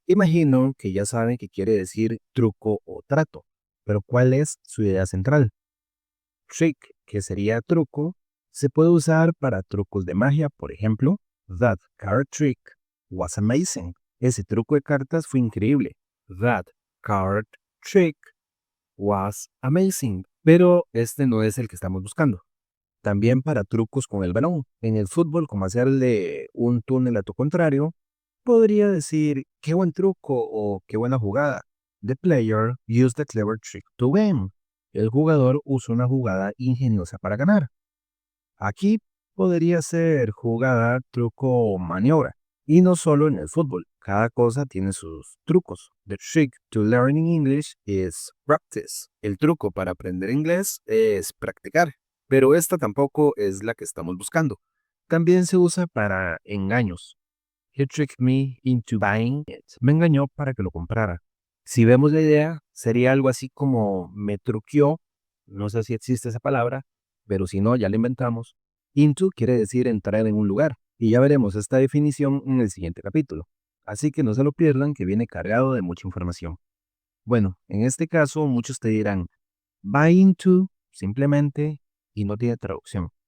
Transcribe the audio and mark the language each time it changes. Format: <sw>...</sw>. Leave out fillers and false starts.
<es>Imagino que ya saben que quiere decir truco o trato, pero ¿cuál es su idea central? Trick, que sería truco, se puede usar para trucos de magia, por ejemplo,</es> <en>that card trick was amazing.</en> <es>Ese truco de cartas fue increíble.</es> <en>That card trick was amazing.</en> <es>Pero este no es el que estamos buscando. También para trucos con el balón. En el fútbol, como hacerle un túnel a tu contrario, podría decir qué buen truco o qué buena jugada.</es> <en>The player used a clever trick to win.</en> <es>El jugador usó una jugada ingeniosa para ganar. Aquí podría ser jugada, truco o maniobra. Y no solo en el fútbol, cada cosa tiene sus trucos.</es> <en>The trick to learning English is practice.</en> <es>El truco para aprender inglés es practicar, pero esta tampoco es la que estamos buscando. También se usa para engaños.</es> <en>He tricked me into buying it.</en> <es>Me engañó para que lo comprara. Si vemos la idea, sería algo así como me truqueó. No sé si existe esa palabra, pero si no, ya la inventamos. Into quiere decir entrar en un lugar, y ya veremos esta definición en el siguiente capítulo. Así que no se lo pierdan, que viene cargado de mucha información. Bueno, en este caso muchos te dirán, buy into, simplemente, y no tiene traducción.</es>